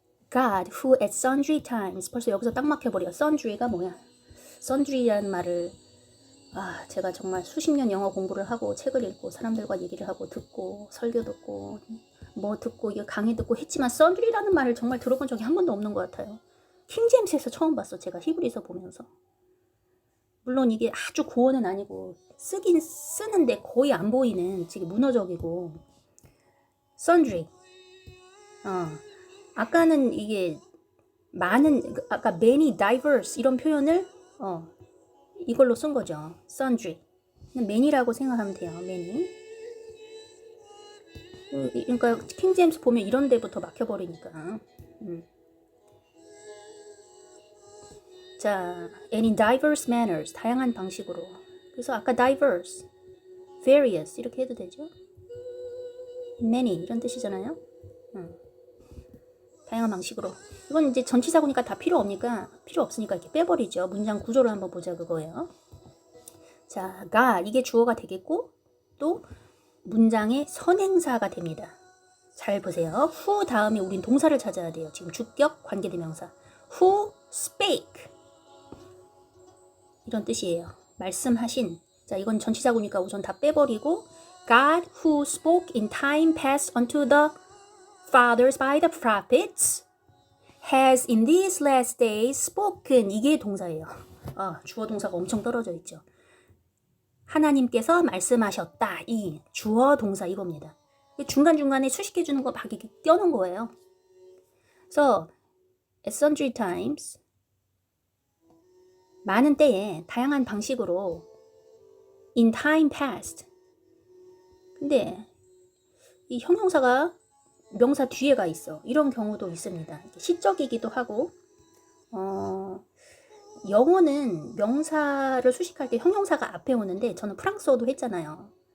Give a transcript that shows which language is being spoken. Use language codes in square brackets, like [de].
[en] God, who at sundry times, [ko] 벌써 여기서 딱 막혀버려. sundry가 뭐야? sundry라는 말을 제가 정말 수십 년 영어 공부를 하고 책을 읽고 사람들과 얘기를 하고 듣고 설교 듣고 뭐 듣고 이게 강의 듣고 했지만 sundry라는 말을 정말 들어본 적이 한 번도 없는 것 같아요. 킹 제임스에서 처음 봤어. 제가 히브리서 보면서. 물론 이게 아주 고어는 아니고 쓰긴 쓰는데 거의 안 보이는 되게 문어적이고 sundry. 아까는 이게 많은, 아까 many, diverse 이런 표현을 이걸로 쓴 거죠. [en] sundry. [ko] many라고 생각하면 돼요. [en] many. [ko] 그러니까 킹 제임스 보면 이런 데부터 막혀버리니까. [en] 자, and in diverse manners, [ko] 다양한 방식으로. 그래서 아까 diverse, various 이렇게 해도 되죠. many 이런 뜻이잖아요. 다양한 방식으로. 이건 이제 전치사구니까 다 필요 없으니까 이렇게 빼버리죠. 문장 구조를 한번 보자 그거예요. 자, God 이게 주어가 되겠고 또 문장의 선행사가 됩니다. 잘 보세요. who 다음에 우린 동사를 찾아야 돼요. 지금 주격 관계대명사. [en] who spake [ko] 이런 뜻이에요. 말씀하신. 자, 이건 전치사구니까 우선 다 빼버리고 [en] God who spoke in time past unto the fathers by the prophets has in these last days spoken. [ko] 이게 동사예요. 주어 동사가 엄청 떨어져 있죠. 하나님께서 말씀하셨다. 이 주어 동사 이겁니다. 중간중간에 수식해 주는 거 막 이렇게 떼어놓은 거예요. 그래서 [en] at sundry times [ko] 많은 때에 다양한 방식으로 [en] in time past. [ko] 근데 이 형용사가 명사 뒤에가 있어. 이런 경우도 있습니다. 시적이기도 하고 영어는 명사를 수식할 때 형용사가 앞에 오는데 저는 프랑스어도 했잖아요.